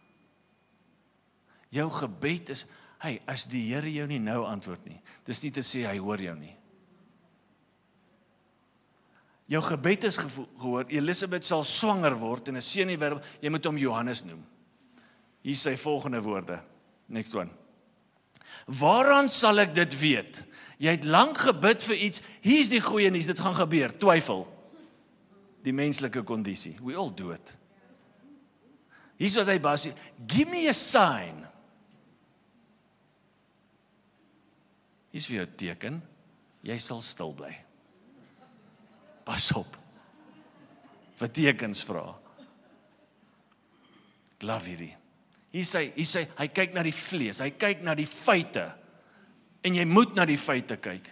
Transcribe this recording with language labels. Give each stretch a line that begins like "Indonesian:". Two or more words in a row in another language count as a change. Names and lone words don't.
Afrikaans: Jou gebed is, as die Here jou nie nou antwoord nie, dis nie te sê hy hoor jou nie. Jou gebed is gehoor, Elisabeth sal swanger word en 'n seun in die wêreld, jy moet hom Johannes noem. Hier sy volgende woorde,
English: next one.
Afrikaans: Waaraan sal ek dit weet? Jy het lank gebid vir iets, hier's die goeie nuus, dit gaan gebeur, twyfel. Die menslike kondisie,
English: we all do it.
Afrikaans: Hier's wat hy basie,
English: give me a sign.
Afrikaans: Hier's vir jou teken, jy sal stil bly. Pas op, vir tekens vra. Ek love hierdie. Hy kyk na die vlees, hy kyk na die feite, en jy moet na die feite kyk.